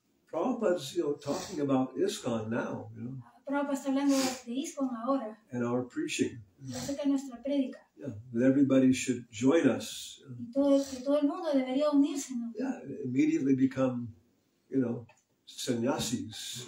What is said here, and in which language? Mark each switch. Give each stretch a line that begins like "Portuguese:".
English: Prabhupada's, you know, talking about ISKCON now, you know,
Spanish: Prabhupada está hablando de ISKCON ahora,
English: and our preaching.
Spanish: y acerca de nuestra prédica.
English: Yeah, that everybody should join us.
Spanish: Y que todo el mundo debería unirse, ¿no?
English: Yeah, immediately become, you know, sannyasis.